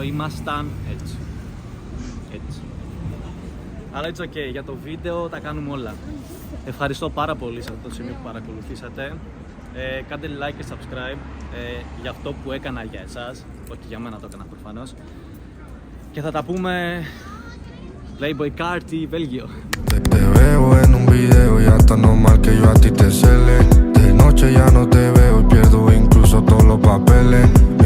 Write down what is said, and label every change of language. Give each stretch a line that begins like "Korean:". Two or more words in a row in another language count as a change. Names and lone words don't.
Greek: Ήμασταν έτσι. Αλλά
English: it's ok.
Greek: Για το βίντεο τα κάνουμε όλα. Ευχαριστώ πάρα πολύ σε αυτό το σημείο που παρακολουθήσατε. Κάντε like και subscribe για αυτό που έκανα για εσάς. Όχι για μένα, το έκανα προφανώς. Και θα τα πούμε Playboy Carti, Βέλγιο.
Spanish: Te veo en un video y hasta normal que yo a ti te cele. De noche ya no te veo y pierdo incluso todos los papeles.